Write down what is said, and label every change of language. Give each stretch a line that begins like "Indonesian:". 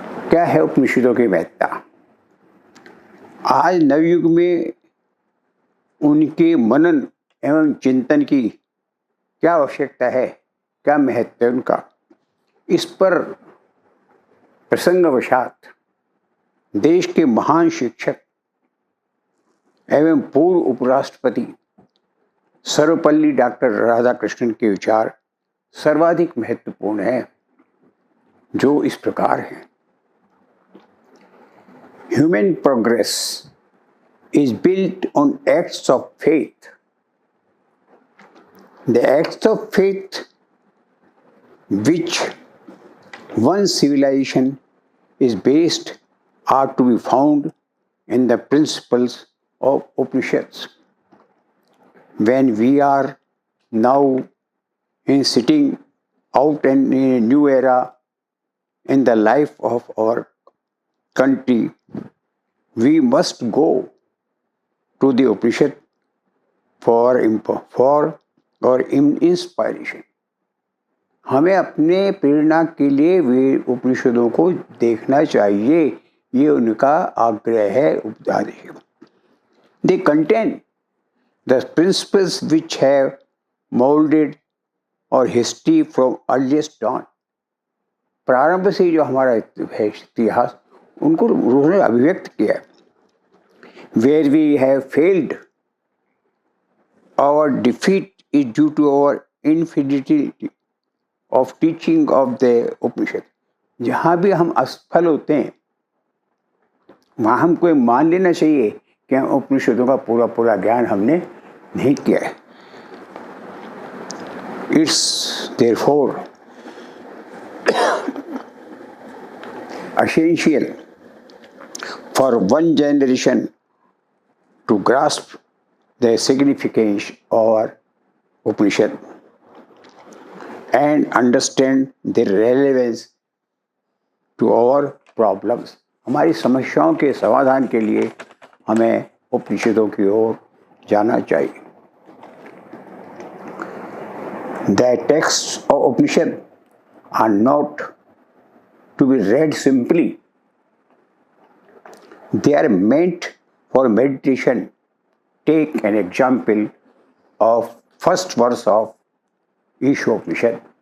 Hindi: क्या है उपनिषदों की महत्ता? आज नवयुग में उनके मनन एवं चिंतन की क्या आवश्यकता है, क्या महत्व है उनका, इस पर प्रसंगवशात देश के महान शिक्षक एवं पूर्व उपराष्ट्रपति सर्वपल्ली डॉक्टर राधाकृष्णन के विचार सर्वाधिक महत्वपूर्ण है, जो इस प्रकार है।
English: Human progress is built on acts of faith. The acts of faith which one civilization is based are to be found in the principles of Upanishads. When we are now sitting out in a new era in the life of our country, we must go to the Upanishad for or inspiration.
Hindi: हमें अपने प्रेरणा के लिए वे उपनिषदों को देखना चाहिए, ये उनका आग्रह है, उपदेश है।
English: They contain the principles which have molded our history from earliest dawn.
Hindi: प्रारंभ से जो हमारा इतिहास, उनको उन्होंने अभिव्यक्त किया है।
English: Where we have failed, our defeat is due to our infidelity of teaching of the Upanishad.
Hindi: जहाँ भी हम असफल होते हैं, वहाँ हमको ये मान लेना चाहिए कि हम उपनिषदों का पूरा ज्ञान हमने नहीं किया है।
English: It's therefore essential for one generation to grasp the significance of Upanishad and understand their relevance to our problems.
Hindi: हमारी समस्याओं के समाधान के लिए हमें उपनिषदों की ओर जाना चाहिए.
English: The texts of Upanishad are not to be read simply. They are meant for meditation. Take an example of first verse of Ishopanishad.